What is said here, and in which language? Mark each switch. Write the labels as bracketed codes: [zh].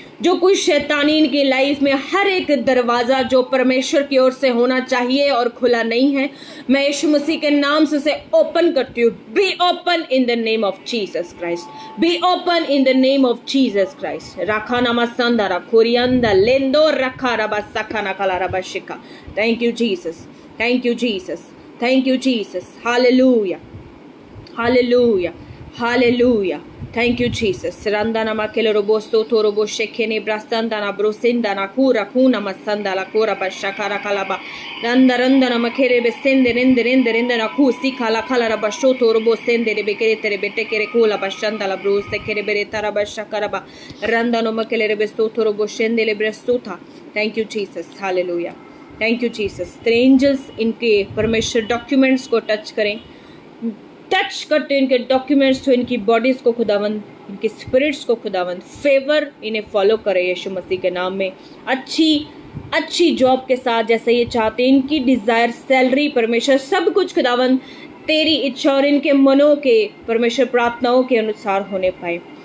[hi] जो कुछ शैतानी इनकी लाइफ में, हर एक दरवाजा जो परमेश्वर की ओर से होना चाहिए और खुला नहीं है, मैं यीशु मसीह के नाम से उसे ओपन करती हूँ। [en] Be open in the name of Jesus Christ, be open in the name of Jesus Christ. राखा नामा संदारा खोरियंदा लेंदो रखा रबा सखा नकला रबा शिका। Thank you Jesus, thank you Jesus, thank you Jesus, hallelujah, hallelujah, hallelujah, thank you Jesus. Randana makele robo soto robo shekene brastandana brosindana kura kuna masanda la kura bashakara kalaba randana makere besende rende na kusi kala kala rabashoto robo sende rebekere tere betekere kula bashanda la brose kere bere tara bashakara ba randano makele rebe soto robo shende le brestuta. Thank you Jesus, hallelujah, thank you Jesus. [hi] तेरे angels इनके परमेश्वर documents को touch करें, touch करते इनके documents तो इनकी bodies को खुदावंद, इनके स्पिरिट्स को खुदावंद फेवर इन्हें फॉलो करे यीशु मसीह के नाम में। अच्छी जॉब के साथ जैसे ये चाहते हैं, इनकी डिजायर, सैलरी, परमेश्वर सब कुछ खुदावंद तेरी इच्छा और इनके मनों के परमेश्वर प्रार्थनाओं के अनुसार होने पाए।